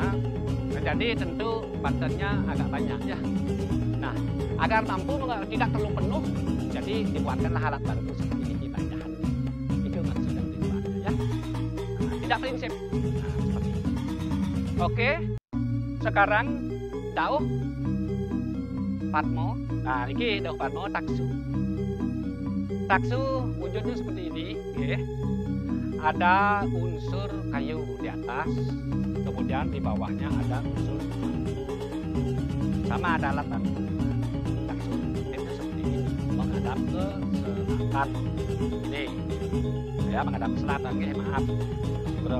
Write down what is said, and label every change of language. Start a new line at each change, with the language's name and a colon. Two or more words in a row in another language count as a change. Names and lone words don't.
Indonesian: Jadi tentu bantennya agak banyak ya. Nah, agar mampu tidak terlalu penuh, jadi dibuatkanlah alat bantu seperti ini banyakan. Itu maksud yang dibuatnya ya. Nah, tidak prinsip. Nah, seperti itu. Oke, sekarang dauh Padmo. Nah, ini dauh Padmo taksu. Taksu wujudnya seperti ini, ya. Ada unsur kayu di atas, kemudian di bawahnya ada unsur sama ada alat bantu. Taksu itu seperti ini, menghadap ke selatan. Ini, saya menghadap ke selatan, maaf, bro.